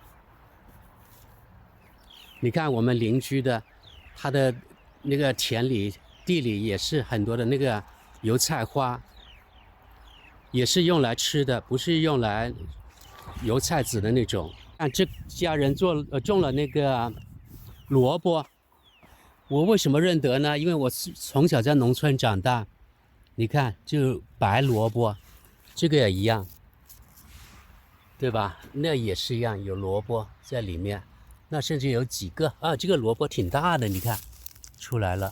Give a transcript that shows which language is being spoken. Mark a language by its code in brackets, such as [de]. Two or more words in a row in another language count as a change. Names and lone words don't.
[zh] 你看我們鄰居的，他的那個田裡地裡也是很多的那個油菜花，也是用來吃的，不是用來油菜籽的那種。看這家人種了那個蘿蔔，我為什麼認得呢？因為我從小在農村長大。你看，就白蘿蔔，這個也一樣，對吧？那也是一樣，有蘿蔔在裡面。那甚至有幾個啊，這個蘿蔔挺大的，你看，出來了。